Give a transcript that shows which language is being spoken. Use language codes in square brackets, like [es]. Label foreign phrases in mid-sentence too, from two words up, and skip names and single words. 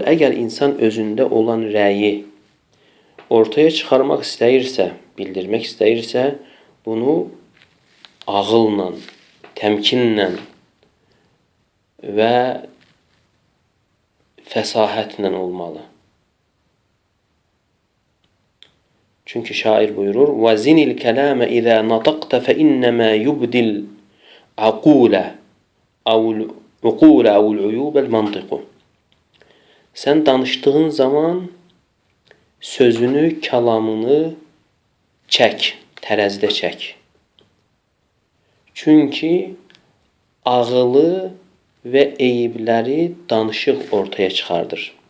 [az] Əgər insan özündə olan rəyi ortaya çıxarmaq istəyirsə, bildirmək istəyirsə, bunu ağılla, təmkinlə və fəsahətlə olmalı. Çünki şair buyurur: [ar] وَزِنِ الْكَلَامَ إِذَا نَطَقْتَ فَإِنَّمَا يُبْدِ الْعَقُولَ أَوْ الْعُيُوبَ الْمَنْطِقُ. [az] Sən danışdığın zaman sözünü, kəlamını çək, tərəzidə çək. Çünki ağılı və eyibləri danışıq ortaya çıxardır.